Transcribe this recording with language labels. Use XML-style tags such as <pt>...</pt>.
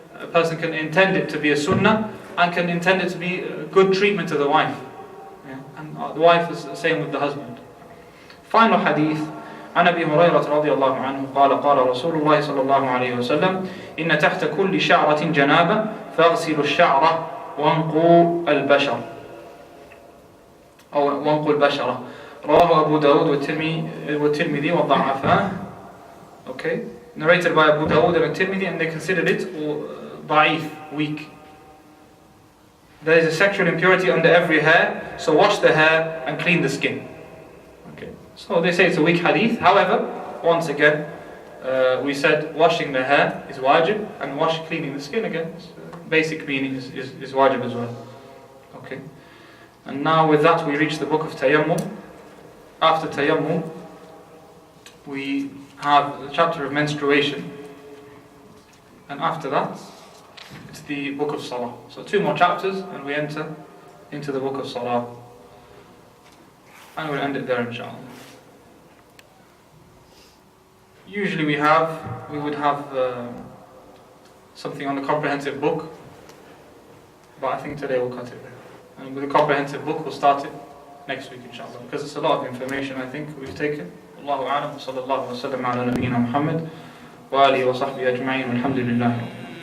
<en>A person can intend it to be a sunnah and can intend it to be a good treatment to the wife. Yeah? And the wife is the same with the husband. Final hadith.</en> <ar>عن أبي هريرة رضي الله عنه قال قال رسول الله صلى الله عليه وسلم إن تحت كل شعرة جنابة فاغسلوا الشعرة وانقوا البشر أو وانقوا البشرة رواه أبو داود والترمذي وضعفاه.</ar> <en>Okay, narrated by Abu Dawud and Tirmidhi, and they considered it da'if, weak. There is a sexual impurity under every hair, so wash the hair and clean the skin. Okay, so they say it's a weak hadith. However, once again, we said washing the hair is wajib, and cleaning the skin again, basic meaning is wajib as well. Okay, and now with that we reach the book of Tayammum. After Tayammum, we have the chapter of menstruation, and after that it's the book of Salah. So 2 more chapters and we enter into the book of Salah, and we'll end it there inshallah. Usually we would have something on the comprehensive book, but I think today we'll cut it there, and with the comprehensive book we'll start it next week inshallah, because it's a lot of information I think we've taken.</en> <ar>الله أعلم وصلى الله وسلم على نبينا محمد وآله وصحبه أجمعين والحمد لله.</ar>